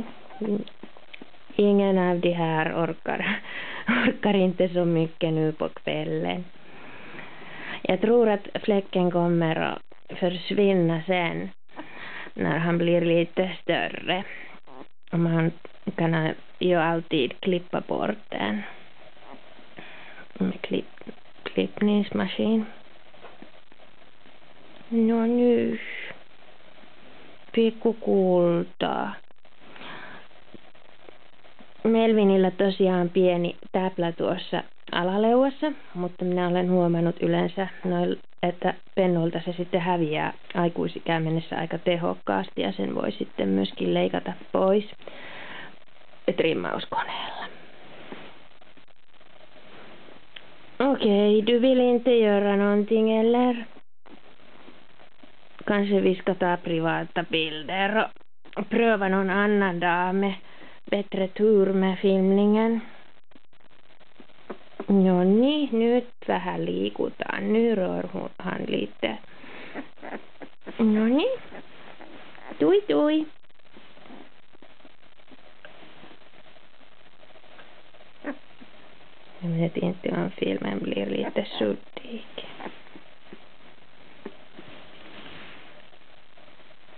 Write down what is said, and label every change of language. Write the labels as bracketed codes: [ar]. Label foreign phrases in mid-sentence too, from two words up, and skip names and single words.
[sv] Ingen av de här orkar inte så mycket nu på kvällen. Jag tror att fläcken kommer att försvinna sen när han blir lite större. Man kan ju alltid klippa bort den med klippningsmaskin. [fi] No nyt. Pikkukultaa. Melvinillä tosiaan pieni täplä tuossa alaleuassa, mutta minä olen huomannut yleensä, että pennuilta se sitten häviää aikuisikään mennessä aika tehokkaasti ja sen voi sitten myöskin leikata pois trimmauskoneella. [sv] Okej, du vill inte göra någonting eller? Kanske vi ska ta privata bilder och pröva någon annan dag med bättre tur med filmningen. [fi] No niin, nyt vähän liikutaan. [sv] Nyt rör han lite. [fi] No niin. Tui. [sv] Jag vet inte om filmen blir lite suddig. Ja.